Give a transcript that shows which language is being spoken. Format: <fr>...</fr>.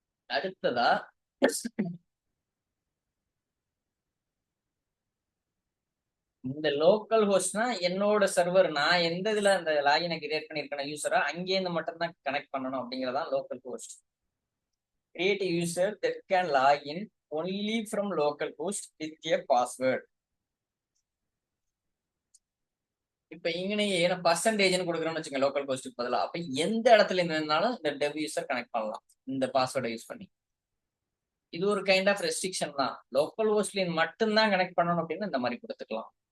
<ta>அடுத்ததா இந்த லோக்கல் ஹோஸ்ட்னா என்னோட சர்வர், நான் எந்த இதுல அந்த லாகினை கிரியேட் பண்ணிருக்கேன் யூசரா, அங்கேருந்து மட்டும் தான் கனெக்ட் பண்ணணும் அப்படிங்கறதான் local host.</ta> <en>Create user that can log in only from local host with a password.</en> <ta>இப்ப இங்கனையே ஏன்னா பர்சன்டேஜ்னு கொடுக்குறோம்னு வச்சுக்கோங்க லோக்கல் ஹோஸ்ட்டுக்கு பதிலாக. அப்ப எந்த இடத்துல இருந்து வேணாலும் இந்த டெவ் யூசர் கனெக்ட் பண்ணலாம் இந்த பாஸ்வேர்டை யூஸ் பண்ணி. இது ஒரு கைண்ட் ஆஃப் ரெஸ்ட்ரிக்ஷன் தான். லோக்கல் ஹோஸ்ட்ல மட்டும்தான் கனெக்ட் பண்ணணும் அப்படின்னு இந்த மாதிரி கொடுத்துக்கலாம்.</ta>